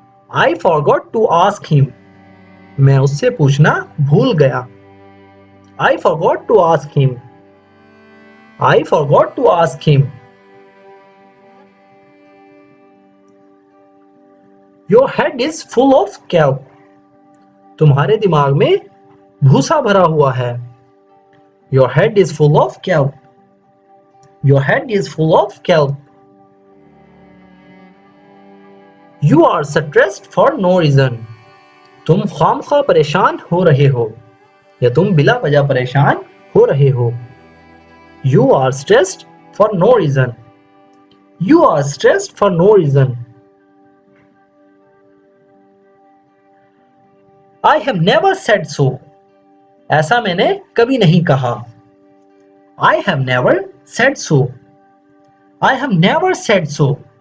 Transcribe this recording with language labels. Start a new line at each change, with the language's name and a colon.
English: I forgot to ask him.
Hindi: मैं उससे पूछना भूल गया.
English: I forgot to ask him. I forgot to ask him. Your head is full of kelp.
Hindi: तुम्हारे दिमाग में भूसा भरा हुआ है.
English: Your head is full of kelp. Your head is full of kelp. You are stressed for no reason.
Hindi: तुम खामखा परेशान हो रहे हो या तुम बिला वजह परेशान हो रहे हो.
English: You are stressed for no reason. You are stressed for no reason. I have never said so.
Hindi: ऐसा मैंने कभी नहीं कहा.
English: I have never said so. I have never said so.